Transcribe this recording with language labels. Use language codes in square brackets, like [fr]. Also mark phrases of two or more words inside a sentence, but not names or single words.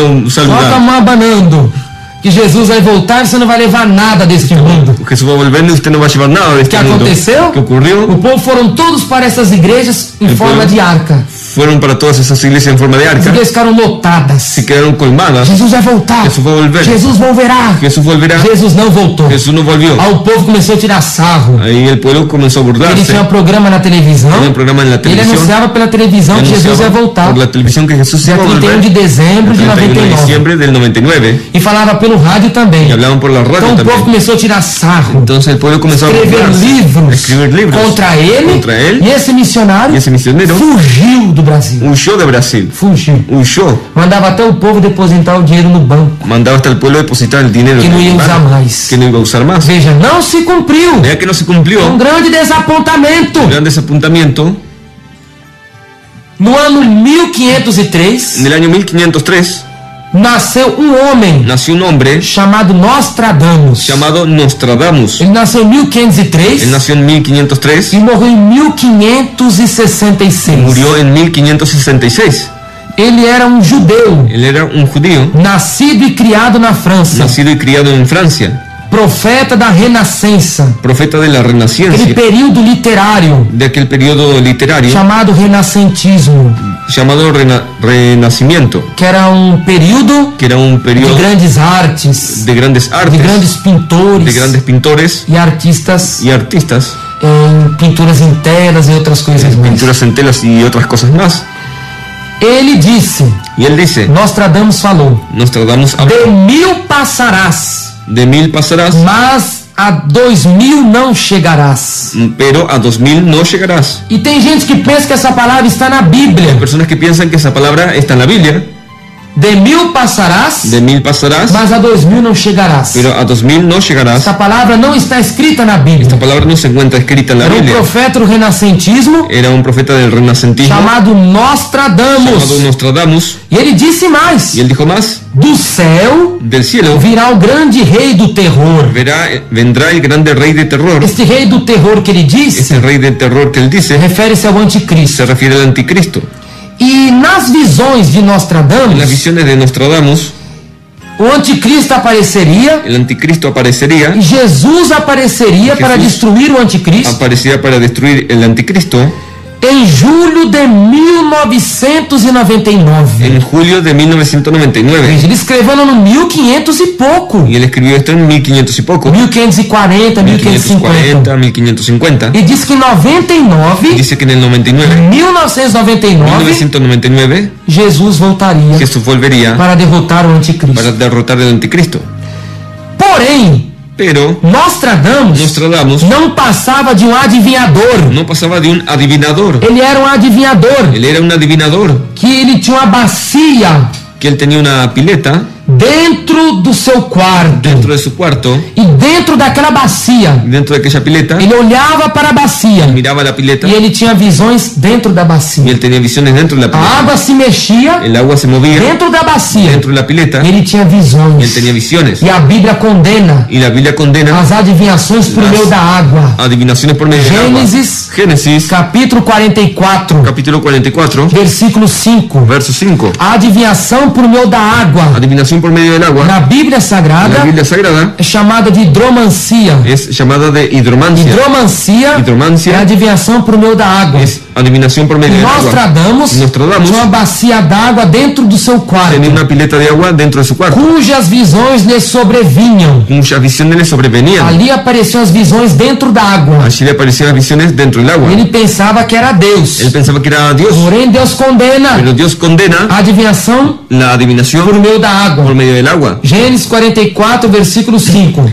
[pt] Só com a [es] saludada. [pt] mão abanando. Que Jesus vai voltar e você não vai levar nada deste mundo. [es] Jesús va a volver y usted no va a llevar nada de este ¿Qué mundo. [pt] aconteceu? [es] ¿Qué ocurrió? [pt] O povo foram todos para essas igrejas em [es] El [pt] forma [es] pueblo [pt] de arca. [es] Fueron para todas esas iglesias en forma de [pt] As [es] arca. [pt] igrejas ficaram lotadas. [es] Se quedaron colmadas. [pt] Jesus vai voltar. [es] Jesús va a volver. Jesus volverá. Jesús volverá. [pt] Jesus não voltou. [es] Jesús no volvió. [pt] Aí o povo começou a tirar sarro. [es] Ahí el pueblo comenzó a [pt] Ele [es] burlarse. [pt] tinha um programa na televisão. [es] Tenía un programa en la [pt] Ele [es] televisión. [pt] anunciava pela televisão que Jesus ia [es] Anunciaba [pt] voltar. [es] por la televisión que Jesús [pt] Dia [es] iba a [pt] 31 de [es] volver. [pt] dezembro de [es] El 31 de [pt] 99. [es] diciembre del 99. [pt] E falava pelo rádio também. [es] Y hablaban por la radio [pt] Então o povo [es] también. [pt] começou a tirar sarro. [es] Entonces el pueblo comenzó a [pt] Escrever [es] burlarse. [pt] livros [es] Escribir libros [pt] contra ele. [es] contra él. [pt] E esse missionário [es] Y ese misionero [pt] fugiu do Brasil. [es] huyó de Brasil. [pt] Fugiu. [es] Huyó. [pt] Mandava até o povo depositar o dinheiro no banco. [es] Mandaba hasta el pueblo depositar el dinero [pt] Que [es] en [pt] no [es] el [pt] ia usar [es] banco, [pt] mais. [es] que no iba a usar más. [pt] Veja, não se cumpriu. [es] Vea que no se cumplió. [pt] Grande desapontamento. [es] Gran desapuntamiento. [pt] No ano 1503, [es] En el año 1503, [pt] nasceu um homem [es] nació un hombre [pt] chamado Nostradamus. [es] llamado Nostradamus. [pt] Ele nasceu em 1503 [es] Él nació en 1503 [pt] e morreu em 1566. [es] murió en 1566. [pt] Ele era um judeu, [es] Él era un judío, [pt] nascido e criado na França, [es] nacido y criado en Francia, [pt] profeta da Renascença, [es] profeta de la [pt] aquele [es] Renacencia, [pt] período literário [es] de aquel periodo literario [pt] chamado Renascentismo, [es] llamado Renacimiento, [pt] que era um período [es] que era un [pt] de [es] periodo [pt] grandes artes, [es] de grandes [pt] de [es] artes, [pt] grandes pintores [es] de grandes pintores [pt] e artistas [es] y artistas, [pt] em pinturas em telas e outras coisas mais. [es] pinturas en telas y otras cosas más. [pt] Ele disse, [es] Y él dice, [pt] Nostradamus falou, [es] Nostradamus habló, [pt] de 1000 passarás, [es] de 1000 pasarás, [pt] mas a 2000 não chegarás. [es] pero a 2000 no llegarás. [pt] E tem gente que pensa que essa palavra está na Bíblia. [es] Personas que piensan que esa palabra está en la Biblia, [pt] De 1000 passarás, [es] de 1000 pasarás, [pt] mas a 2000 não chegarás. [es] pero a 2000 no llegarás. [pt] Essa palavra não está escrita na Bíblia. [es] Esta palabra no se encuentra escrita en la [pt] Era um [es] Biblia. [pt] profeta do renascentismo [es] Era un profeta del renacentismo [pt] chamado [es] llamado [pt] Nostradamus. [es] Nostradamus. [pt] E ele disse mais: [es] Y él dijo más, [pt] do céu [es] del cielo [pt] virá o grande rei do terror. [es] vendrá el grande rey de terror. [pt] Este rei do terror que ele disse [es] Ese rey de terror que él dice [pt] refere-se ao anticristo. [es] se refiere al anticristo. [pt] E nas visões de [es] En las [pt] Nostradamus, [es] visiones de Nostradamus, [pt] o anticristo apareceria [es] el anticristo aparecería, [pt] e Jesus apareceria para [es] Jesus [pt] destruir o anticristo [es] aparecería para destruir el anticristo [pt] em julho de 1999. [es] en julio de 1999. [pt] Ele escreveu no 1500 e pouco. [es] Y él escribió esto en 1500 y poco, [pt] 1540, 1550. [es] 1540, 1550. [pt] E diz que em 99, [es] Dice que en el 99, [pt] 1999, [es] 1999, [pt] Jesus voltaria [es] Jesús volvería [pt] para derrotar o anticristo. [es] para derrotar al anticristo. [pt] Porém, [es] Pero [pt] Nostradamus [es] Nostradamus [pt] não passava de um adivinhador. [es] no pasaba de un adivinador. [pt] Ele era um adivinhador [es] Él era un adivinador, [pt] que ele tinha uma bacia [es] que él tenía una pileta [pt] dentro do seu quarto. [es] dentro de su cuarto. [pt] E dentro daquela bacia, [es] Dentro de aquella pileta, [pt] ele olhava para a bacia [es] miraba la pileta [pt] e ele tinha visões dentro da [es] y [pt] bacia. [es] él tenía visiones dentro de la [pt] A [es] pileta. [pt] água se mexia [es] El agua se movía [pt] dentro da bacia. [es] dentro de la pileta [pt] Ele tinha [es] y él [pt] visões. [es] tenía visiones. [pt] E a Bíblia condena [es] Y la Biblia condena [pt] as adivinhações por [es] Las [pt] meio da água. [es] adivinaciones por medio del agua. [pt] Gênesis, [es] Génesis, [pt] capítulo 44, [es] capítulo 44, [pt] versículo 5. [es] verso 5. [pt] A adivinhação por meio da água [es] Adivinación por medio del agua, [pt] na Bíblia [es] en [pt] Sagrada [es] la Biblia Sagrada, [pt] é chamada de hidromancia. [es] es llamada de hidromancia. [pt] Hidromancia é [es] Hidromancia [pt] adivinhação por meio da água. [es] es adivinación por medio del agua. [pt] Nostradamus [es] Nostradamus [pt] tinha uma bacia d'água dentro do seu quarto, [es] tenía una pileta de agua dentro de su cuarto, [pt] cujas visões lhe sobrevinham. [es] muchas visiones le sobrevenían. [pt] Ali apareciam as visões dentro da água. [es] Allí le aparecían las visiones dentro del agua. [pt] Ele pensava que era Deus. [es] Él pensaba que era Dios, [pt] Porém, Deus condena [es] pero Dios condena [pt] a adivinhação [es] la [pt] por [es] adivinación [pt] meio da água. [es] por medio del agua. [pt] Gênesis 44, versículo 5.